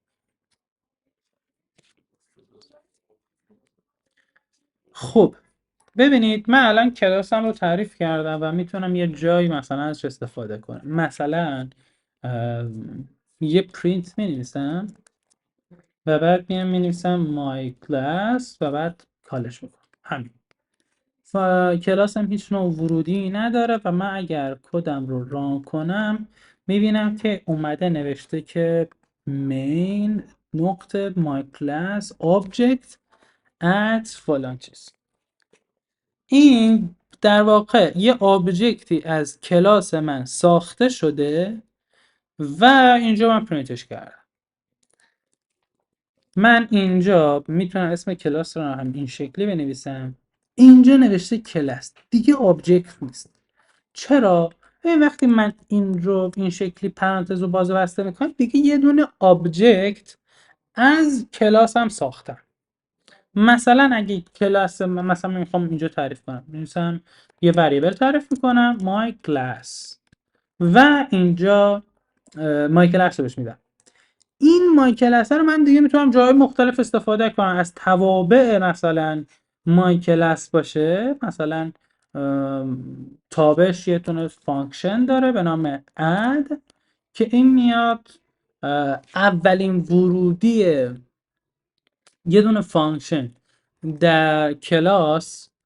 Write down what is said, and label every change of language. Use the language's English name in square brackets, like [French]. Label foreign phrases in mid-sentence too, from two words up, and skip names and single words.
[Persian] خب ببینید من الان کلاسم رو تعریف کردم و میتونم یه جایی مثلا ازش استفاده کنم. مثلا یه پرینت می و بعد میام مینویسم [English] my class [Persian] و بعد کالش میکنم. همین. کلاسم هیچ نوع ورودی نداره و من اگر کدم رو ران کنم میبینم که اومده نوشته که main نقطه [English] my class object add [Persian] فلان چیز. این در واقع یه آبجکتی از کلاس من ساخته شده و اینجا من پرینتش کردم. من اینجا میتونم اسم کلاس رو هم این شکلی بنویسم. اینجا نوشته کلاس، دیگه آبجکت نیست. چرا؟ این وقتی من این رو این شکلی پرانتز رو باز و بسته میکنم، دیگه یه دونه آبجکت از کلاس هم ساختم. مثلا اگه کلاس مثلا میخوام اینجا تعریف کنم، مثلا یه وریبل تعریف میکنم [English] my class [Persian] و اینجا [English] my class [Persian] رو بهش میدم. این [English] my class [Persian] رو من دیگه میتونم جای مختلف استفاده کنم، از توابع مثلا [English] my class [Persian] باشه، مثلا تابعش یه تونه فانکشن داره به نام add که این میاد اولین ورودی یه دونه فانکشن در کلاس.